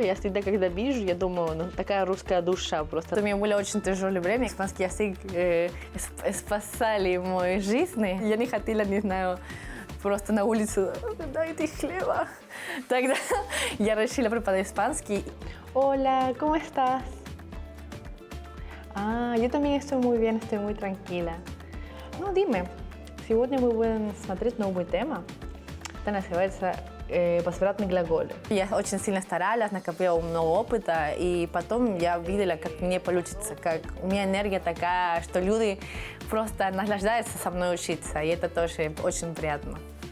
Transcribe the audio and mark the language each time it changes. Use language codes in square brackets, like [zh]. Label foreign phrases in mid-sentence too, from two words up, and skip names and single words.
[ru] Я всегда, когда вижу, я думаю, ну, такая русская душа просто. У меня было очень тяжелое время. Испанский язык спасали мою жизнь. Я не хотела, не знаю, просто на улицу дайте хлеба. Тогда я решила преподавать испанский. [es] Hola, ¿cómo estás? Yo también estoy muy bien, estoy muy tranquila. [ru] Ну, dime, сегодня мы будем смотреть новую тему. Это называется возвратные глаголы. Я очень сильно старалась, накопила много опыта, и потом я видела, как мне получится, как у меня энергия такая, что люди просто наслаждаются со мной учиться, и это тоже очень приятно.